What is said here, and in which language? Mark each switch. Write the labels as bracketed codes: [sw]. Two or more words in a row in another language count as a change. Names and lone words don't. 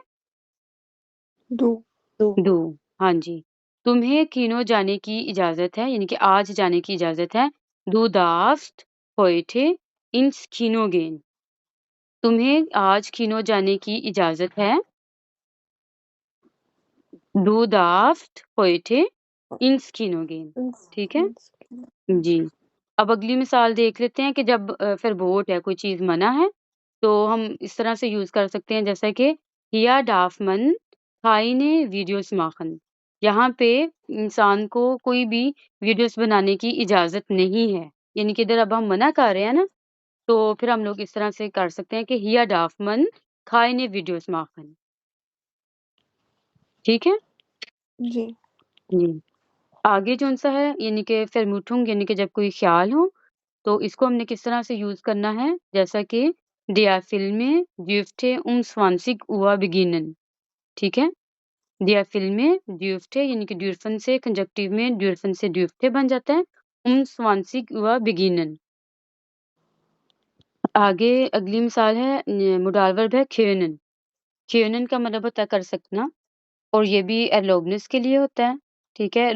[de] दो। डू। [hi] हाँ जी, तुम्हें किनो जाने की इजाजत है, यानी कि आज जाने की इजाजत है। [de] Du darfst heute ins Kino gehen. [hi] तुम्हें आज किनो जाने की इजाजत है? [de] Du darfst heute ins Kino gehen. [hi] ठीक है? जी। अब अगली मिसाल देख लेते हैं कि जब फ़रबोट है, कोई चीज़ मना है, तो हम इस तरह से यूज़ कर सकते हैं जैसा कि [de] Hier darf man keine Videos machen. [hi] यहाँ पे इंसान को कोई भी वीडियोज़ बनाने की इजाज़त नहीं है। यानी कि इधर अब हम मना कर रहे हैं ना, तो फिर हम लोग इस तरह से कर सकते हैं कि [de] Hier darf man keine Videos machen. [hi] ठीक है? जी। जी। आगे जौन-सा है यानी कि Vermutung यानी कि जब कोई ख़्याल हो, तो इसको हमने किस तरह से यूज़ करना है? जैसा कि [de] Der Film dürfte 20 Uhr beginnen. [hi] ठीक है? [de] Der Film dürfte [hi] यानी कि dürfen से कंजक्टिव में dürfen से dürfte बन जाता है, [de] 20 Uhr beginnen. [hi] आगे अगली मिसाल है [en] modal verb [hi] है können. können का मतलब होता है कर सकना और ये भी erlaubnis के लिए होता है, ठीक है?